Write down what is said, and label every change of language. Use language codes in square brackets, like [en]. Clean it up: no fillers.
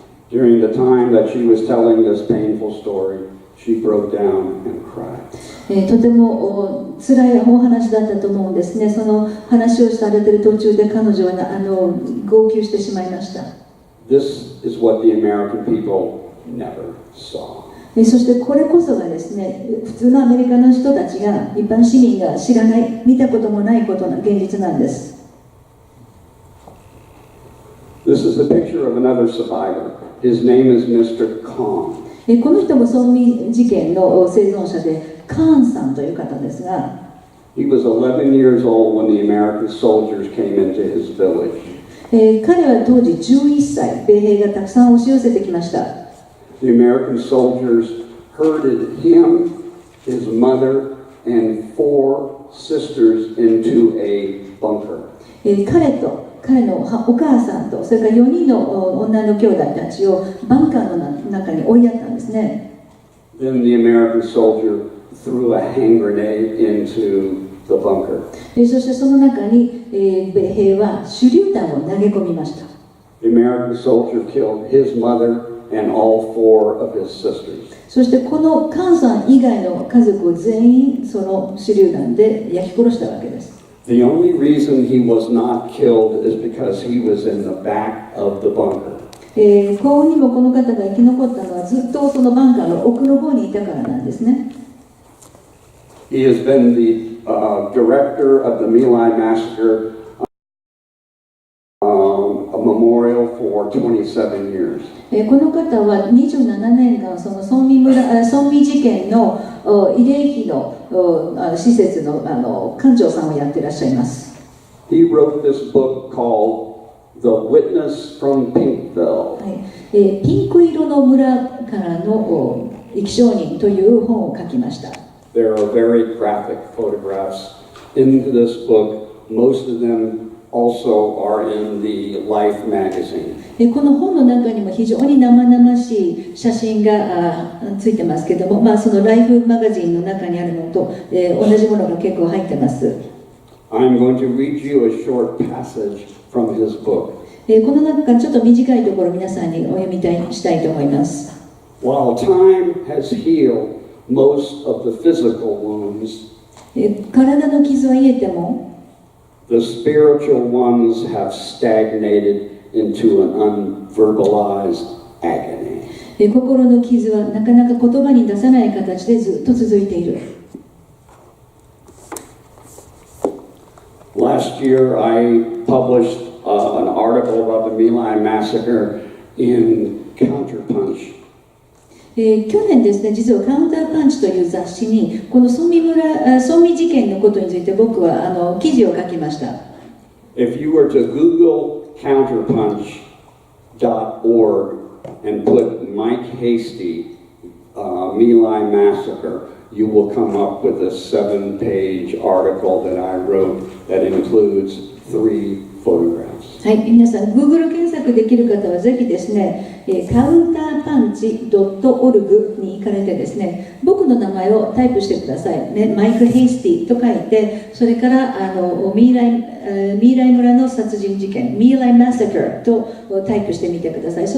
[en] During the time that she was telling this painful story, she broke down and cried. [ja] とても辛いお話だったと思うんですね。その話をされている途中で彼女は号泣してしまいました。 [en] This is what the American people never saw. [ja] そしてこれこそがですね、普通のアメリカの人たちが、一般市民が知らない、見たこともないことの現実なんです。 [en] This is a picture of another survivor. His name is Mr. Khan. [ja] この人もソンミ事件の生存者で、カーンさんという方ですが、 [en] He was 11 years old when the American soldiers came into his village. [ja] 彼は当時11歳、米兵がたくさん押し寄せてきました。 [en] The American soldiers herded him, his mother, and 4 sisters into a bunker. [ja] 彼と彼のお母さんとそれから4人の女の兄弟たちをバンカーの中に追いやったんですね。 [en] Then the American soldier threw a hand grenade into the bunker. [ja] そしてその中に、米兵は手榴弾を投げ込みました。 [en] The American soldier killed his mother and all 4 of his sisters. [ja] そしてこのカーンさん以外の家族を全員その手榴弾で焼き殺したわけです。 [en] The only reason he was not killed is because he was in the back of the bunker. [ja] 幸運にもこの方が生き残ったのはずっとそのバンカーの奥の方にいたからなんですね。 [en] He has been the director of the My Lai massacre a memorial for 27 years. [ja] この方は27年間そのソンミ事件の慰霊碑の施設の館長さんをやっていらっしゃいます。 [en] He wrote this book called The Witness from Pinkville. [ja] ピンク色の村からの生き証人という本を書きました。 [en] There are very graphic photographs in this book. Most of them also are in the Life magazine. [ja] この本の中にも非常に生々しい写真がついてますけども、そのライフマガジンの中にあるものと、同じものが結構入ってます。 [en] I'm going to read you a short passage from his book. [ja] この中からちょっと短いところ皆さんにお読みしたいと思います。 [en] While time has healed most of the physical wounds, [ja] 体の傷は癒えても、 [en] the spiritual ones have stagnated into an unverbalized agony. [ja] 心の傷はなかなか言葉に出さない形でずっと続いている。 [en] Last year, I published an article about the My Lai massacre in Counterpunch. [ja] 去年ですね、実はカウンターパンチという雑誌にこのソンミ事件のことについて僕は記事を書きました。 [en] If you were to Google counterpunch.org and put Mike Hasty, My Lai massacre, you will come up with a 7-page article that I wrote that includes 3 photographs. [ja] はい、皆さん Google 検索できる方はぜひですね、カウンターパンチ .org に行かれてですね、僕の名前をタイプしてください、ね、マイク・ヘイスティと書いて、それからミーライ村の殺人事件、ミーライマサカーとタイプしてみてください。